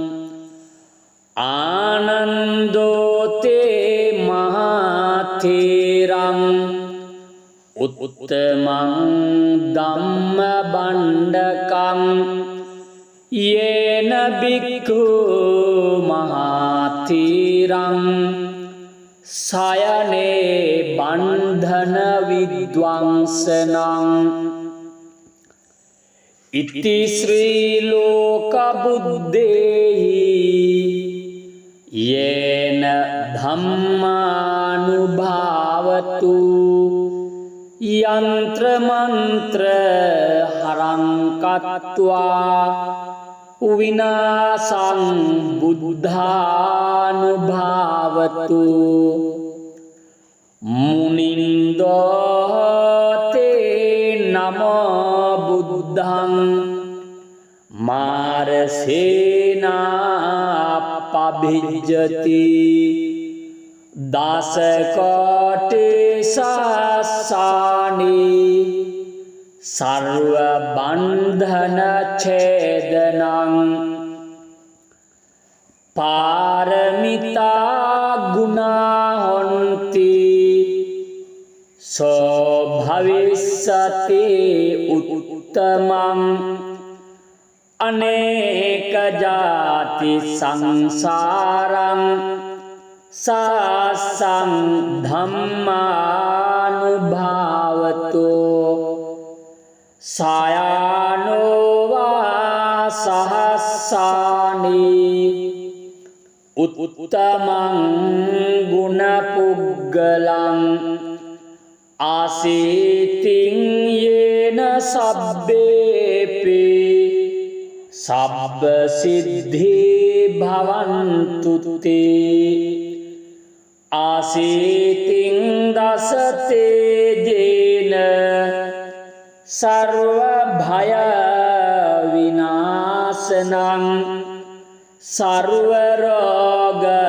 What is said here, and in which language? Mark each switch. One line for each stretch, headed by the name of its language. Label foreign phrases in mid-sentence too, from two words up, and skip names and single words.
Pali: ආනන්දෝතේ මහතේරං උත්තමං ධම්ම බණ්ඩකං යේන බික්ඛු මහතේරං සයනේ බන්ධන විද්වංසනං ඉති ශ්‍රී ලෝක බුද්දේහි යේන ධම්මානුභාවතු යන්ත්‍ර මන්ත්‍ර හරං කତ୍වා විනාසං බුද්ධානුභාවතු මුනින්දෝතේ නමෝ බුද්ධං මාරසේනා පබිජ්ජති දසකෝටි සාසානී සර්ව බන්ධන ඡේදනං පාරමිතා ගුණා හොන්ති සෝ භවිස්සති උත්තමං අනේක ජාති සංසාරං සාසං ධම්මානුභාවතු සායනෝවා සහස්සානී උත්තමං ගුණපුග්ගලං ආසීතින් යේන සබ්බේපි සබ්බ සිද්ධි භවන්තු තේ ආසීතින් දසතේජේන සර්ව භය විනාශනං සර්ව රෝග